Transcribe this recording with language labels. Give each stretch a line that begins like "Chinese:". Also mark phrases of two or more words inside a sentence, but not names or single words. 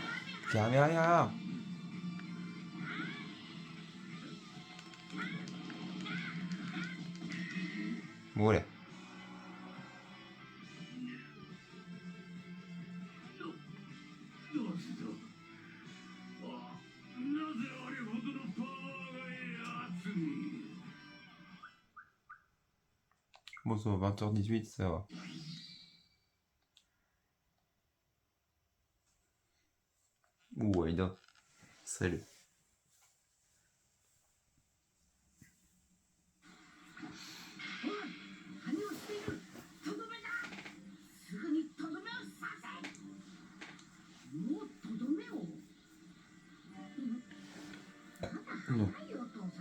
French: Caméra. Voilà.
Japanese: どうした。なぜあれほどのパワーがやつに。
French: Bon, ça va, 20h18, ça va. Ouh, Aïda. Salut.
Japanese: 羽をしている。とどめだ。すぐにとどめをさせ。もうとどめを。まだ早いよお父さん。